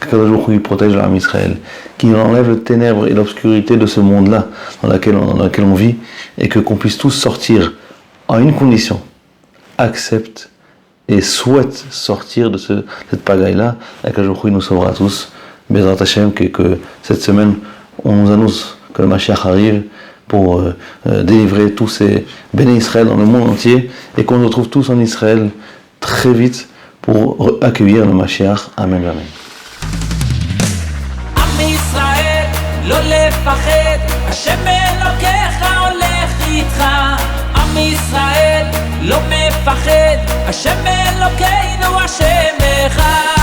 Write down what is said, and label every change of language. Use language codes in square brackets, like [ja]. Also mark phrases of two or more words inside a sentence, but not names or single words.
[fr] qu' [he] הקדוש ברוך הוא [fr] protège l'âme Israël, qu'il enlève les ténèbres et l'obscurité de ce monde-là dans lequel on vit, et qu'on puisse tous sortir en une condition, accepte et souhaite sortir de cette pagaille-là, qu' [he] הקדוש ברוך הוא [fr] nous sauvera tous. [he] בעזרת השם, [fr] que cette semaine, on nous annonce que le Mashiach arrive pour délivrer tous ces bénis Israël dans le monde entier, et qu'on se retrouve tous en Israël très vite pour accueillir le Mashiach. Amen, amen. [he] עם ישראל, לא לפחד, השם אלוקיך הולך איתך. עם ישראל, לא מפחד, השם אלוקינו השם אחד.